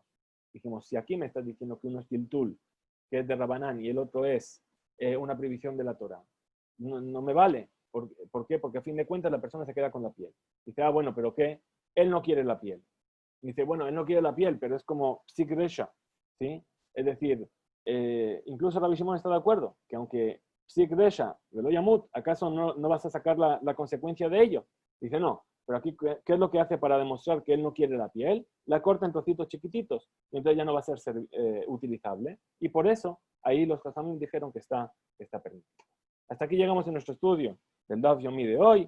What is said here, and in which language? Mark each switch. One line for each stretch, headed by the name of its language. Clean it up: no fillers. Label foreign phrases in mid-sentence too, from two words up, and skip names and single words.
Spanish: Dijimos, si aquí me estás diciendo que uno es tiltul, que es de Rabanán, y el otro es una prohibición de la Torah, no me vale. ¿Por qué? Porque a fin de cuentas la persona se queda con la piel. Dice, ah, bueno, pero ¿qué? Él no quiere la piel. dice, bueno, él no quiere la piel, pero es como
Hebrew: פסיק רישא,
Spanish: ¿sí? Es decir, incluso Rabbi Shimon está de acuerdo, que aunque
Hebrew: פסיק רישא, ולא ימות,
Spanish: ¿acaso no vas a sacar la consecuencia de ello? Dice, no, pero aquí, ¿qué es lo que hace para demostrar que él no quiere la piel? La corta en trocitos chiquititos, y entonces ya no va a ser utilizable. Y por eso, ahí los Jajamim dijeron que está permitido. Hasta aquí llegamos en nuestro estudio del Daf Yomi de hoy.